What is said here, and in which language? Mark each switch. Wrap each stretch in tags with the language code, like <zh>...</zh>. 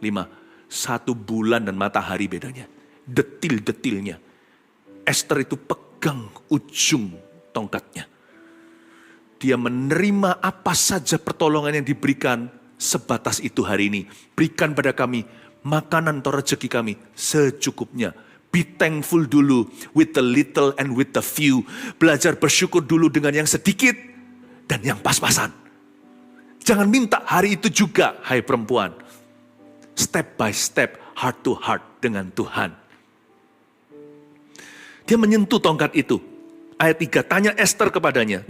<id>1 bulan dan matahari bedanya. Detil-detilnya. Esther itu pegang ujung tongkatnya. Dia menerima apa saja pertolongan yang diberikan sebatas itu hari ini. Berikan pada kami makanan atau rezeki kami secukupnya.</id> <en>Be thankful dulu with the little and with the few.</en> <id>Belajar bersyukur dulu dengan yang sedikit dan yang pas-pasan. Jangan minta hari itu juga, hai perempuan.</id> <en>Step by step, heart to heart</en> <id>dengan Tuhan. Dia menyentuh tongkat itu. Ayat 3, tanya Esther kepadanya.</id>